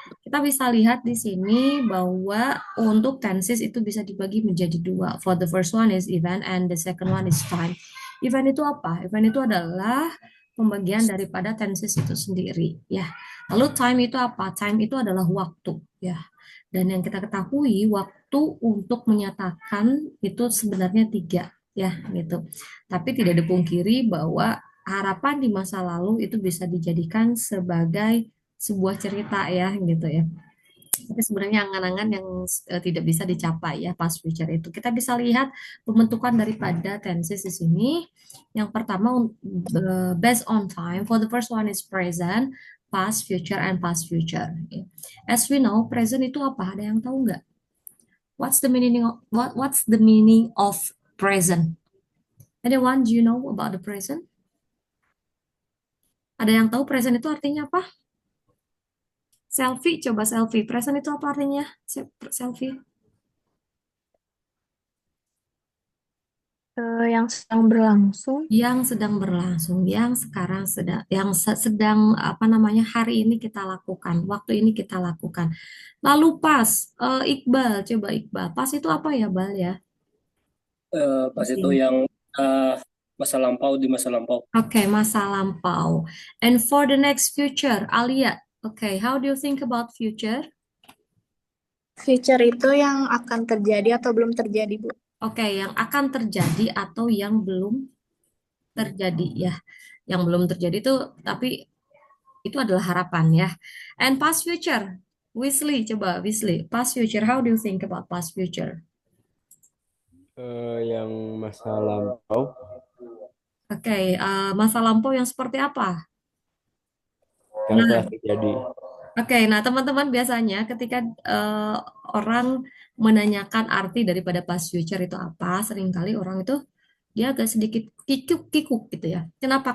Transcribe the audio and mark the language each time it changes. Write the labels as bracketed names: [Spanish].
[Indonesian] Kita bisa lihat di sini bahwa untuk tenses itu bisa dibagi menjadi dua. [English] For the first one is event and the second one is time. [Indonesian] Event itu apa? Event itu adalah pembagian daripada tenses itu sendiri, ya. Lalu time itu apa? Time itu adalah waktu, ya. Dan yang kita ketahui waktu untuk menyatakan itu sebenarnya tiga, ya, gitu. Tapi tidak dipungkiri bahwa harapan di masa lalu itu bisa dijadikan sebagai sebuah cerita, ya, gitu ya. Tapi sebenarnya angan-angan yang tidak bisa dicapai, ya, past future itu. Kita bisa lihat pembentukan daripada tenses di sini. Yang pertama [English] based on time. For the first one is present, past, future, and past future. As we know, present [Indonesian] itu apa? Ada yang tahu nggak? [English] What's the meaning of present? Anyone, do you know about the present? [Indonesian] Ada yang tahu present itu artinya apa? Selfie, coba selfie. Present itu apa artinya? Selfie. Yang sedang berlangsung. Yang sedang berlangsung, yang sekarang sedang apa namanya hari ini kita lakukan, waktu ini kita lakukan. Lalu pas, Iqbal, coba Iqbal, pas itu apa ya, Bal ya? Pas itu Oke, yang masa lampau di masa lampau. Oke, masa lampau. [English] And for the next future, Alia, oke, how do you think about future? [Indonesian] Future itu yang akan terjadi atau belum terjadi, Bu? Oke, yang akan terjadi atau yang belum terjadi, ya. Yang belum terjadi itu, tapi itu adalah harapan, ya. [English] And past future, Wesley, coba Wesley, past future, how do you think about past future? [Indonesian] Yang masa lampau Oke, masa lampau yang seperti apa? yang telah Nah, terjadi. oke, nah teman-teman biasanya ketika eh, orang menanyakan arti daripada past future itu apa, seringkali orang itu dia agak sedikit kikuk-kikuk gitu ya. Kenapa?